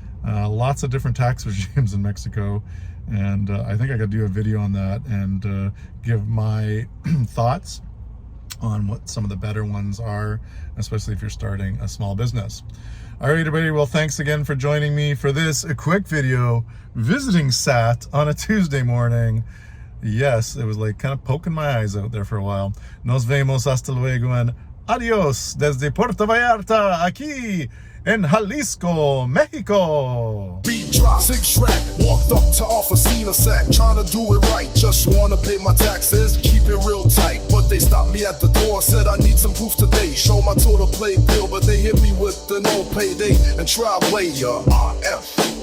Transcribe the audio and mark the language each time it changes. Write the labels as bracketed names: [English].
[English] Lots of different tax regimes in Mexico, and I think I could do a video on that and give my thoughts on what some of the better ones are, especially if you're starting a small business. All right, everybody, well, thanks again for joining me for this quick video visiting SAT on a Tuesday morning. Yes, it was like kind of poking my eyes out there for a while. [Spanish] Nos vemos hasta luego [English] and [Spanish] adios desde Puerto Vallarta, aquí en Jalisco, Mexico. [English] Beat drop, 6 track, walked up to offer, seen a sack, trying to do it right, just wanna pay my taxes, keep it real tight, but they stopped me at the door, said I need some proof today, show my total play bill, but they hit me with the no payday, and try way your RF.